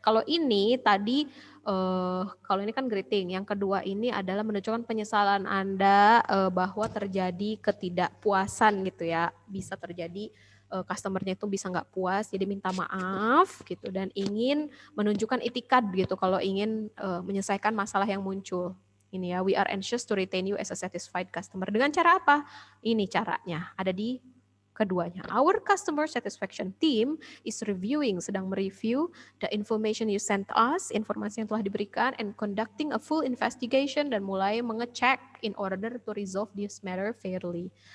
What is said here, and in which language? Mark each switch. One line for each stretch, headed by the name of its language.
Indonesian: Kalau ini tadi kalau ini kan greeting, yang kedua ini adalah menunjukkan penyesalan Anda bahwa terjadi ketidakpuasan gitu ya. Bisa terjadi customernya itu bisa nggak puas, jadi minta maaf gitu dan ingin menunjukkan itikad gitu kalau ingin menyelesaikan masalah yang muncul. Ini ya,
English: we are anxious to retain you as a satisfied customer.
Indonesian: Dengan cara apa? Ini caranya, ada di keduanya.
English: Our customer satisfaction team is reviewing,
Indonesian: sedang mereview
English: the information you sent us,
Indonesian: informasi yang telah diberikan,
English: and conducting a full investigation,
Indonesian: dan mulai mengecek
English: in order to resolve this matter fairly.